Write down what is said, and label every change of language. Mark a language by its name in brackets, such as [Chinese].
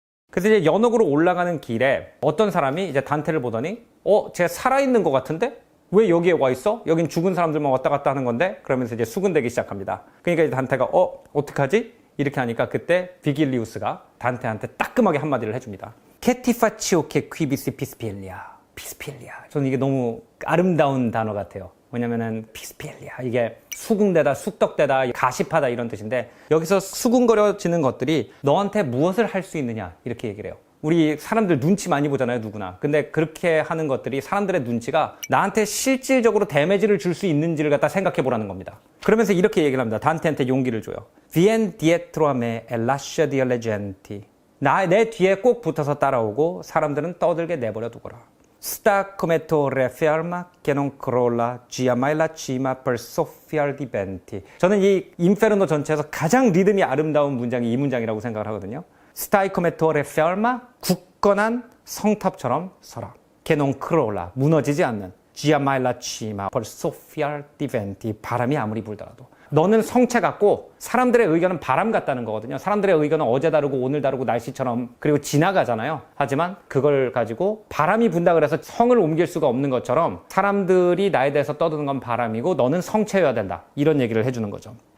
[Korean] 그래서 이제 연옥으로 올라가는 길에 어떤 사람이 이제 단테를 보더니 쟤 살아있는 것 같은데? 왜 여기에 와 있어? 여긴 죽은 사람들만 왔다 갔다 하는 건데? 그러면서 이제 수군대기 시작합니다. 그러니까 이제 단테가 어떡하지? 이렇게 하니까 그때 비길리우스가 단테한테 따끔하게 한마디를 해줍니다. [Italian] Che ti faccio che qui pispiglia. [Korean] 피스필리아. 저는 이게 너무 아름다운 단어 같아요. 왜냐면은 피스필리아, 이게 수군대다, 쑥덕대다, 가십하다 이런 뜻인데, 여기서 수군거려지는 것들이 너한테 무엇을 할 수 있느냐 이렇게 얘기를 해요. 우리 사람들 눈치 많이 보잖아요, 누구나. 근데 그렇게 하는 것들이 사람들의 눈치가 나한테 실질적으로 데미지를 줄 수 있는지를 갖다 생각해 보라는 겁니다. 그러면서 이렇게 얘기를 합니다. 단테한테 용기를 줘요. [Italian] Vien dietro a me e lascia dire alle genti. [Korean] 내 뒤에 꼭 붙어서 따라오고 사람들은 떠들게 내버려 두거라. [Italian] Sta come torre ferma che non crolla, gira mai la cima per soffiar di venti. [Korean] 저는 이 인페르노 전체에서 가장 리듬이 아름다운 문장이 이 문장이라고 생각을 하거든요. [Italian] Stai come torre ferma, [Korean] 굳건한 성탑처럼 서라. [Italian] Che non crolla, [Korean] 무너지지 않는. [Italian] Gira mai la cima per soffiar di venti. [Korean] 바람이 아무리 불더라도. 너는 성체 같고 사람들의 의견은 바람 같다는 거거든요. 사람들의 의견은 어제 다르고 오늘 다르고 날씨처럼, 그리고 지나가잖아요. 하지만 그걸 가지고 바람이 분다 그래서 성을 옮길 수가 없는 것처럼 사람들이 나에 대해서 떠드는 건 바람이고 너는 성체여야 된다. 이런 얘기를 해주는 거죠.